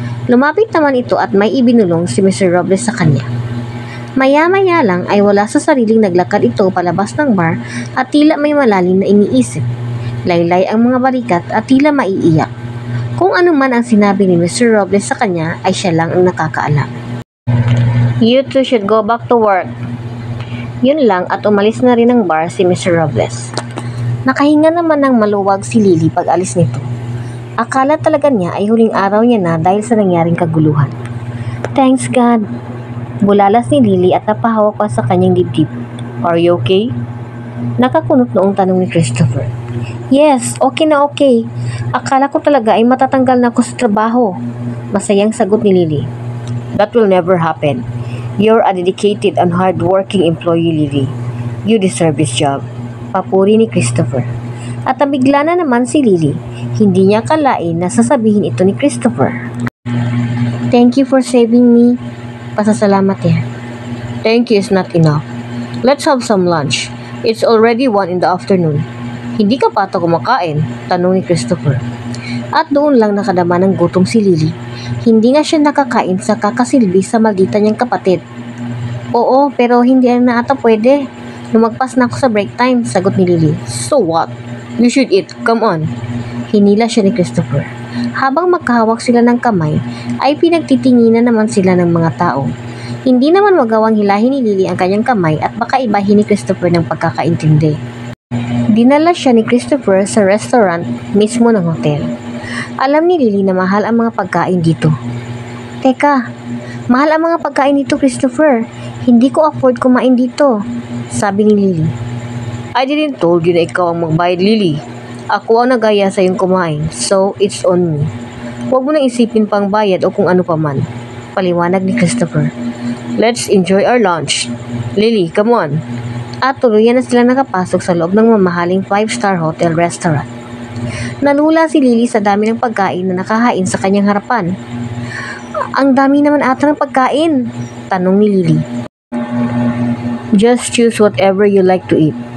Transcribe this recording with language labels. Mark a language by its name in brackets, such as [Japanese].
[Filipino] Lumapit naman ito at may ibinulong si Mr. Robles sa kanya. Maya-maya lang ay wala sa sariling naglakad ito palabas ng bar at tila may malalim na iniisip. Laylay ang mga barikat at tila maiiyak. Kung ano man ang sinabi ni Mr. Robles sa kanya ay siya lang ang nakakaalam. [English] You two should go back to work. [Filipino] Yun lang at umalis na rin ng bar si Mr. Robles. Nakahinga naman ng maluwag si Lily pag alis nito. Akala talaga niya ay huling araw niya na dahil sa nangyaring kaguluhan. [English] Thanks God. [Filipino] Bulalas ni Lily at napahawak pa sa kanyang dibdib. [English] Are you okay? [Filipino] Nakakunot noong tanong ni Christopher. Yes, okay na okay. Akala ko talaga ay matatanggal na ako sa trabaho. Masayang sagot ni Lily. [English] That will never happen. You're a dedicated and hard-working employee, Lily. You deserve this job. [Filipino] Papuri ni Christopher. At nabigla na naman si Lily. Hindi niya kalain na sasabihin ito ni Christopher. [English] Thank you for saving me. [Filipino] Pasasalamat niya. [English] Thank you is not enough. Let's have some lunch. It's already 1 in the afternoon. [Filipino] Hindi ka pa ito kumakain? Tanong ni Christopher. At doon lang nakadama ng gutom si Lily. Hindi nga siya nakakain sa kakasilbi sa maldita niyang kapatid. Oo, pero hindi na ata pwede. Lumagpas na ako sa break time, sagot ni Lily. [English] So what? You should eat. Come on. [Filipino] Hinila siya ni Christopher. Habang magkahawak sila ng kamay, ay pinagtitinginan naman sila ng mga tao. Hindi naman magawang hilahin ni Lily ang kanyang kamay at baka ibahin ni Christopher ng pagkakaintindi. Dinala siya ni Christopher sa restaurant mismo ng hotel. Alam ni Lily na mahal ang mga pagkain dito. Teka, mahal ang mga pagkain dito, Christopher. Hindi ko afford kumain dito, sabi ni Lily. [English] I didn't told you [Filipino] na ikaw ang magbayad, [English] Lily. [Filipino] Ako ang nagaya sa iyong kumain, [English] so it's on me. [Filipino] Huwag mo nang isipin pang bayad o kung ano pa man. Paliwanag ni Christopher. [English] Let's enjoy our lunch. Lily, come on. [Filipino] At tuluyan na sila nakapasok sa loob ng mamahaling 5-star hotel restaurant. Nalula si Lily sa dami ng pagkain na nakahain sa kanyang harapan. Ang dami naman ata ng pagkain, tanong ni Lily. [English] Just choose whatever you like to eat.